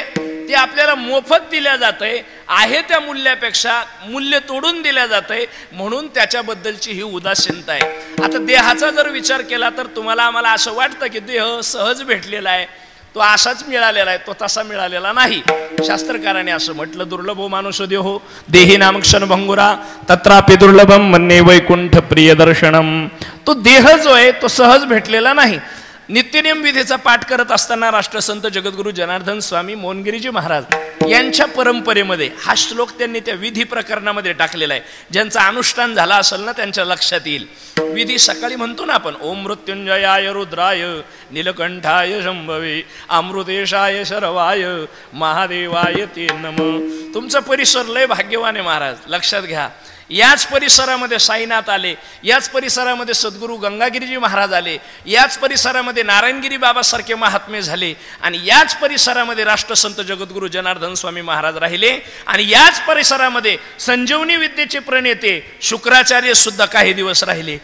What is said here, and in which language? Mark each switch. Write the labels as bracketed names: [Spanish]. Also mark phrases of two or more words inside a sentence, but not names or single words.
[Marathi] ते आपल्याला मोफत दिल्या जातंय, आहे त्या मूल्यापेक्षा मूल्य तोडून दिल्या जातंय, म्हणून त्याच्याबद्दलची ही उदासीनता आहे. आता देहाचा जर विचार केला तर तुम्हाला आम्हाला असं वाटतं की देह सहज भेटलेला आहे, तो असाच मिळालेला आहे, तो तसा मिळालेला नाही. शास्त्रकाराने असं म्हटलं, [Sanskrit] दुर्लभो मानुष देहो देही नाम क्षण भंगुरा तत्रापि दुर्लभम मन्ये वैकुंठ प्रिय दर्शनम. [Marathi] तो देह जो आहे तो सहज भेटलेला नाही. नित्यनियम विधीचा पाठ करत असताना राष्ट्रसंत जगद्गुरू जनार्दन स्वामी मोहनगिरीजी महाराज यांच्या परंपरेमध्ये हा श्लोक त्यांनी त्या विधी प्रकरणामध्ये टाकलेला आहे. ज्यांचा अनुष्ठान झाला असेल ना त्यांच्या लक्षात येईल. विधी सकाळी म्हणतो ना आपण, [Sanskrit] ओम मृत्युंजयाय रुद्राय नीलकंठाय शंभवे अमृतेशाय शरवाय महादेवाय ते नमः. [Marathi] तुमचा परिसर लय भाग्यवान आहे महाराज, लक्षात घ्या. याच परिसरामध्ये साईनाथ आले, याच परिसरामध्ये सद्गुरू गंगागिरीजी महाराज आले, याच परिसरामध्ये नारायणगिरी बाबासारखे महात्मे झाले, आणि याच परिसरामध्ये राष्ट्रसंत जगद्गुरू जनार्दन स्वामी महाराज राहिले, आणि याच परिसरामध्ये संजीवनी विद्येचे प्रणेते शुक्राचार्य सुद्धा काही दिवस राहिले.